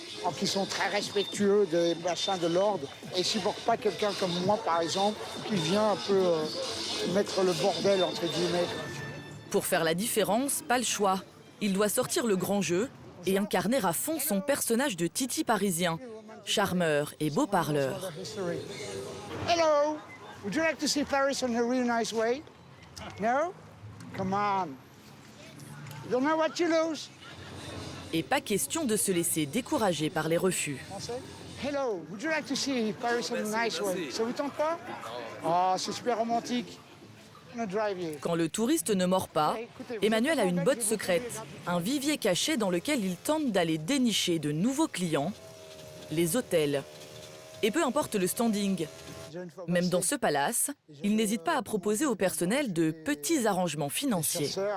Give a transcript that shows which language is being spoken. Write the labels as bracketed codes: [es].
[fr] Donc ils sont très respectueux des machins de l'ordre. Et ils ne supportent pas quelqu'un comme moi, par exemple, qui vient un peu mettre le bordel, entre guillemets. Pour faire la différence, pas le choix. Il doit sortir le grand jeu et incarner à fond son personnage de Titi parisien, charmeur et beau parleur. [en] Hello! Would you like to see Paris in a really nice way? No? Come on. You don't know what you lose. [fr] Et pas question de se laisser décourager par les refus. [en] Hello, would you like to see Paris in a nice way? [fr] Ça vous tente pas? Oh, c'est super romantique. [en] I'm gonna drive you. [fr] Quand le touriste ne mord pas, Emmanuel a une botte secrète, un vivier caché dans lequel il tente d'aller dénicher de nouveaux clients, les hôtels. Et peu importe le standing, même dans ce palace, il n'hésite pas à proposer au personnel de petits arrangements financiers.